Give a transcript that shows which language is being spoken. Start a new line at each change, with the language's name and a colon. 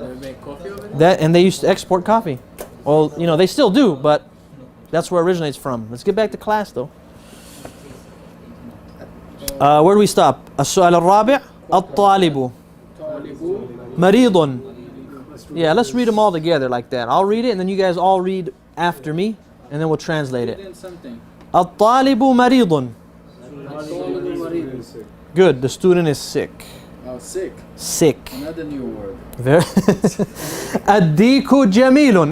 English: They make coffee over there? That, and they used to export coffee. Well, you know, they still do, but that's where it originates from. Let's get back to class though. Where do we stop?
Arabic: السؤال الرابع الطالب مريض.
English: Yeah, let's read them all together like that. I'll read it and then you guys all read after me and then we'll translate it.
Arabic: الطالب مريض.
English: Good, the student is sick. Oh, sick. Sick. Another new word. Very
Arabic: الديك جميل.